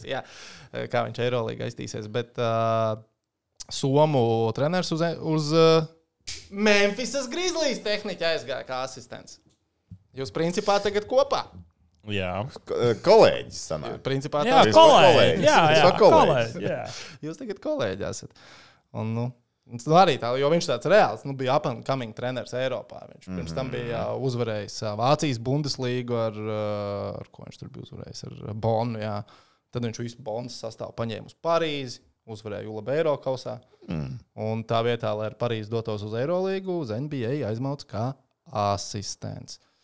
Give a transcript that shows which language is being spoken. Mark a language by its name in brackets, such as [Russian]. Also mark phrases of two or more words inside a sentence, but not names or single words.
[Latvian] Jā, kā viņš Eirolīgā iztīsies. Bet Somu treneris uz Memphisas Grizzlies tehniķi aizgāja kā asistents. Jūs principā tagad kopā. Jā. Kolēģis sanāk. Principā jā, kolēģi. Jā. Jūs tagad kolēģi esat. Un, arī tā, jo viņš tāds reāls, bija [English] up-and-coming [Latvian] treneris Eiropā. Viņš pirms tam bija uzvarējis Vācijas Bundeslīgu ar ko viņš tur bija uzvarējis, ar Bonnu, jā. Tad viņš visu Bonnas sastāvu paņēma uz Parīzi, uzvarēja ULB Eirokausā. Un tā vietā, lai ar Parīzi dotos uz Eirolīgu, uz NBA aizmauc kā asistents.